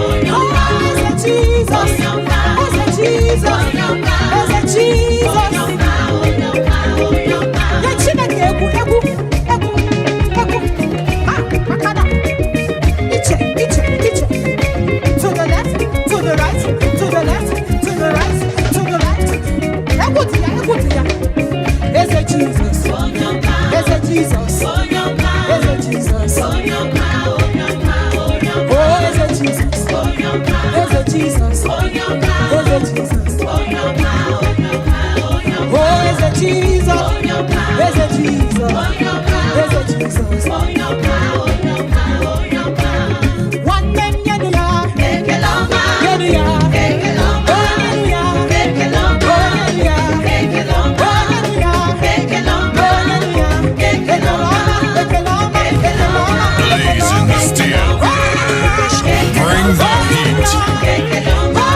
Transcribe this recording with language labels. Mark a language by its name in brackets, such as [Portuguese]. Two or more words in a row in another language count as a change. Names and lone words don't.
[Igbo] Oh, Eze Jesus. Eze Jesus. Eze Jesus. Nye Chineke egwu, egwu, egwu, egwu. Ah, makana. Iche, iche, iche. [English] To the left, to the right, to the left, to the right, to the left. [Igbo] Egwu dị ya, egwu dị ya. Eze Jizọs. Eze Jizọs. Eze Jizọs. Oh, Eze Jizọs. Eze Jizọs. Eze Jizọs. Oh, Eze Jizọs. Eze Jizọs. Eze Jizọs. Nwanne m, nyenụ ya. Nyenụ ya. Oh, nyenụ ya. Oh, nyenụ ya. Oh, nyenụ ya. Ekele ọma, ekele ọma, ekele ọma, ekele ọma. [English] Blazing the steel. Bring the heat.